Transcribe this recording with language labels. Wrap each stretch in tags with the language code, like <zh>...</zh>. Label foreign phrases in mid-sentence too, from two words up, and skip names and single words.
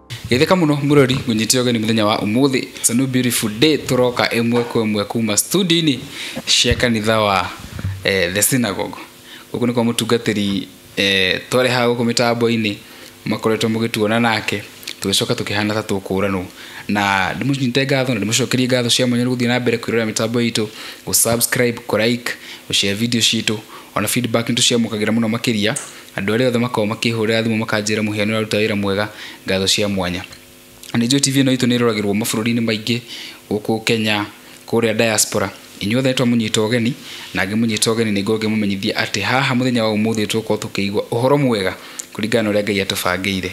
<ki>Githeka muno murori gunyitio gani muthenya wa umuthi.</ki> <en>It's a new beautiful day</en> <ki>turoka emwe kwa emwe kuma studio ni cia kanitha wa the synagogue. Guku ni kwa mutungatiri tware hago ku mitambo-ini makoretwo mugituona nake tugicoka tukihana ta tukurano na ndimunyite ngatho na ndimucokerie ngatho cia mwanya guthii na mbere kwirora mitambo itu go subscribe ko like go share video citu ona feedback ntu cia mukagira muno makiria andu aria othe makao makihurira thimu makanjira muhiano aruta wira mwega ngatho cia mwanya. Nijo TV no itu ni roragirwo mabũrũri-inĩ maingĩ guku Kenya kuria diaspora inyuothe etwa munyito geni na ngimunyito geni ni ngoge mumenyithia ati haha muthenya wa umuthi tuko tukiigwa uhoro mwega kuringana uria Ngai atubangĩire.</ki>